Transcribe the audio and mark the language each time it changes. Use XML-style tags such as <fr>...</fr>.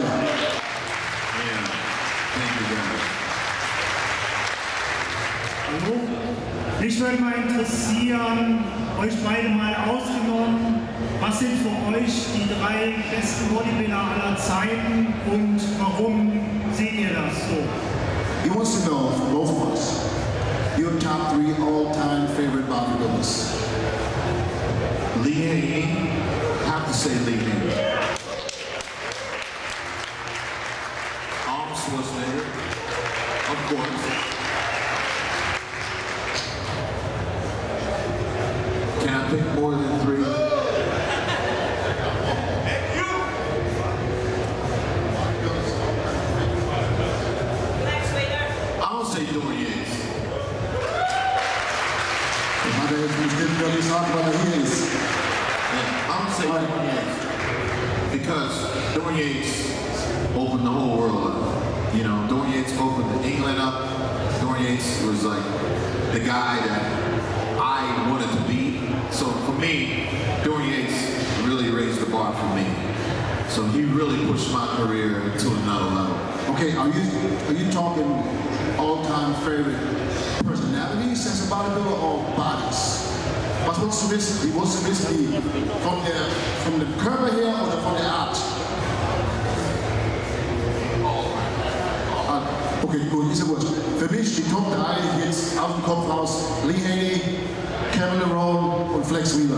<de>Hallo? Mich würde mal interessieren, euch beide mal ausgenommen, was sind für euch die 3 besten Bodybuilder aller Zeiten und warum seht ihr das so?</de> <en>He wants to know, from both of us, your top 3 all-time favorite bodybuilders. Lee Haney, have to say Lee Haney. Arnold Schwarzenegger, of course. Can I pick more than 3? I'll say Dorian Yates.</en> <de>Hat er jetzt bestimmt gar nicht sagen, weil er hier ist.</de> <en>Yeah, I'm gonna say Dorian Yates. Because Dorian Yates opened the whole world up. You know, Dorian Yates opened England up. Dorian Yates was like the guy that I wanted to be. So for me, Dorian Yates really raised the bar for me. So he really pushed my career to another level. Okay, are you talking all-time favorite personalities as a bodybuilder or bodies?</en> <de>Was willst du wissen? Wie willst du wissen, die von dem Körper her oder von der Art? Okay, gut, ist ja wurscht. Für mich die Top 3 jetzt aus dem Kopf raus: Lee Haney, Kevin Lerone und Flex Wheeler.</de>